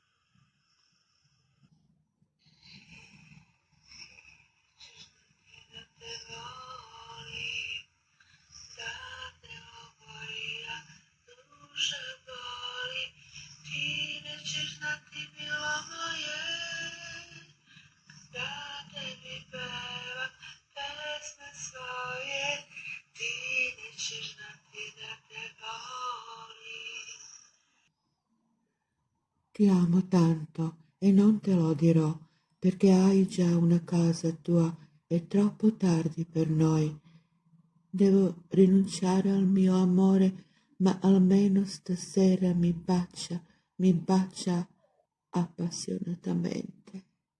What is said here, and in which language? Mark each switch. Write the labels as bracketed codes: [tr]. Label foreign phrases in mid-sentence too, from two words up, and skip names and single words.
[sr] Da te volim, da te obori, a duša boli, ti nećeš znati, milo moje, da tebi pevam pesme svoje, ti nećeš znati da te volim. [it] Ti amo tanto e non te lo dirò, perché hai già una casa tua, è troppo tardi per noi. Devo rinunciare al mio amore, ma almeno stasera mi bacia appassionatamente.